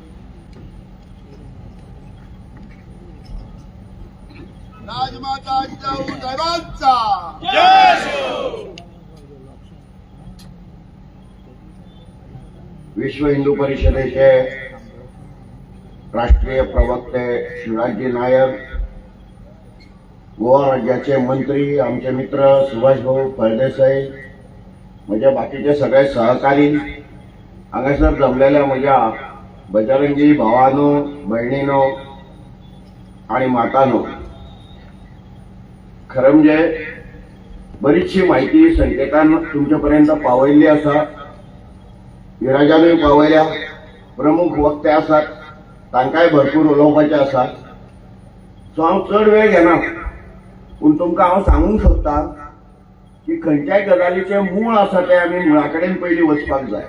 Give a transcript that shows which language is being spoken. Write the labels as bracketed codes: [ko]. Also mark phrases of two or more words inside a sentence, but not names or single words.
[mr] राजमाता जिजाऊ साहेबांचा विश्व हिंदू परिषदेचे राष्ट्रीय प्रवक्ते शिवराजजी नायक गोवा राज्याचे मंत्री आमचे मित्र सुभाष भाऊ फळदेसाई म्हजे बाकीचे सगळे सहकारी [kok] हांगासर जमलेल्या म्हज्या [mr] बजरंगी भावांनो भयणीनो आणि मातांनो, खरं म्हणजे बरीचशी माहिती [kok] संकेतान तुमच्यापर्यंत पावयल्ली आसा, विराजानूय पावयल्या, प्रमुख वक्ते आसात, तांकांय भरपूर उलोवपाचें आसा. सो हांव चड वेळ घेना, पूण तुमकां हांव सांगूंक सोदतां की खंयच्याय गजालीचें मूळ आसा तें आमी मुळा कडेन पयलीं वचपाक जाय.